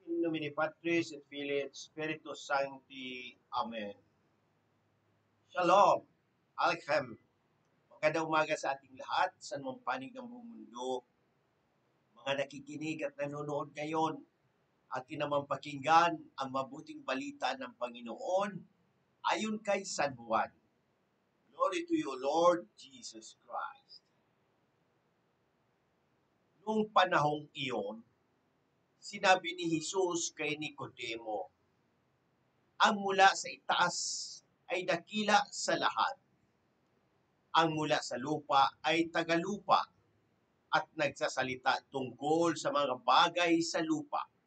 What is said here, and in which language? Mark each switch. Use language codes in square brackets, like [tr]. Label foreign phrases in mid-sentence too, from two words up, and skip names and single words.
[la] Domini Patris et Filii et Spiritus Sancti. Amen. Shalom. Alchem. [tl] Magandang umaga sa ating lahat, sa anumang panig ng buong mundo. Mga nakikinig at nanonood ngayon, atin naman pakinggan ang mabuting balita ng Panginoon ayon kay San Juan. [en] Glory to you, Lord Jesus Christ. [tl] Noong panahong iyon, sinabi ni Jesus kay Nicodemo, ang mula sa itaas ay dakila sa lahat. Ang mula sa lupa ay tagalupa at nagsasalita tungkol sa mga bagay sa lupa.